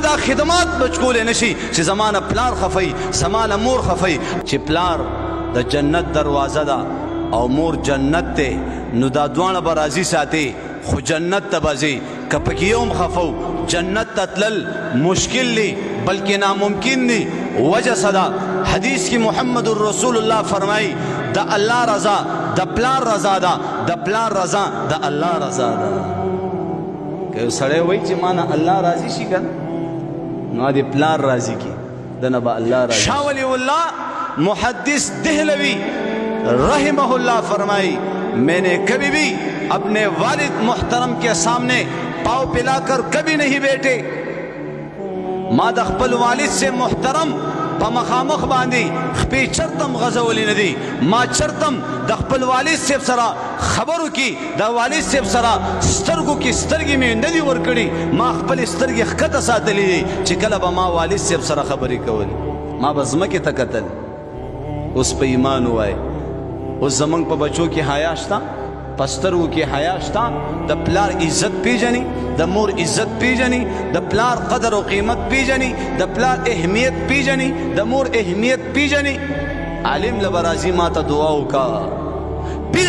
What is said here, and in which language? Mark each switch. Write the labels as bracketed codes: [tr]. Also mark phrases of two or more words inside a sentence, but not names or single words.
[ps] دا خدمات بچ کولی نشي چې زما نه پلار خفئ زما نه مور خفئ چې پلار د جنت دروازه ده او مور جنت دی نو دا دواړه به راضي ساتي خو جنت ته به ځي که پکې یو هم خفو جنت ته تلل مشکل دی بلکې ناممکن دی وجه څه ده حدیث کې محمد رسول الله فرمایي د الله رضا د پلار رضا ده د پلار رضا د الله رضا ده که یو سړی وایي چې ما نه الله راضي شي که نو د پلار راضي کی دنه به الله راضي شاه ولی الله محدث دہلوی رحمہ اللہ فرمائی [ur] میں نے کبھی بھی اپنے والد محترم کے سامنے پاؤں پلا کر کبھی نہیں بیٹھے [ps] ما د خپل والد سے محترم په مخامخ باندې خپې چرتم غزولی نه دي ما چرتم د خپل والد صاحب سره خبرو کې د والد صاحب سره سترګو کې سترګې مې نه دي ورکړي ما خپل سترګې ښکته ساتلې دي چې کله به ما والد صاحب سره خبرې کولې ما به ځمکې ته کتل اوس په ایمان ووایه اوس زمونږ په بچو کې حیا شته پسترو کې حیا شته د پلار عزت پیژني د مور عزت پیژني د پلار قدر او قیمت پیژني د پلار اهمیت پیژني د مور اهمیت پیژني عالم لبرازي ماته دعا وکا پیر